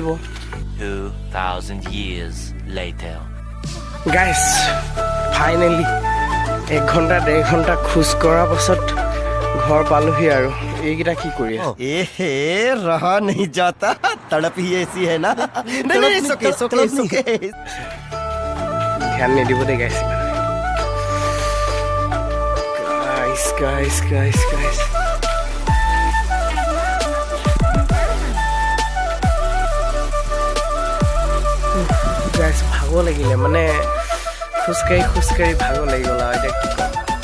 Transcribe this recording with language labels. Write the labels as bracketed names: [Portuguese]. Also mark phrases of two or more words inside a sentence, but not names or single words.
[English] 2000 years later [Assamese] গাইছ ফাইনেলি 1 ঘণ্টা 1.5 ঘণ্টা খোজ কঢ়াৰ পাছত ঘৰ পালোহি আৰু এইকেইটা কি কৰি আছে [Hindi] ए रहा नहीं जाता तड़प ही ऐसी है ना नहीं सोके [Assamese] ধ্যান নিদিব দেই গাইছ গাইছ গাইছ ভাগৰ লাগিলে মানে খোজকাঢ়ি ভাগৰ লাগি গ'ল আৰু এতিয়া কি ক'ম